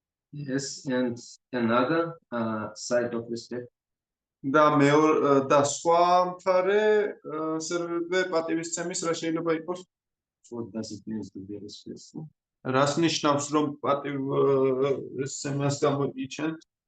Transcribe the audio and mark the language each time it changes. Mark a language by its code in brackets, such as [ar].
[en] Yes, and another side of respect. [ka] და სხვა მხარე პატივისცემის რა შეიძლება იყოს? [en] What does it mean to be respectful? [ka] რას ნიშნავს რომ პატივისცემას გამოიჩენთ?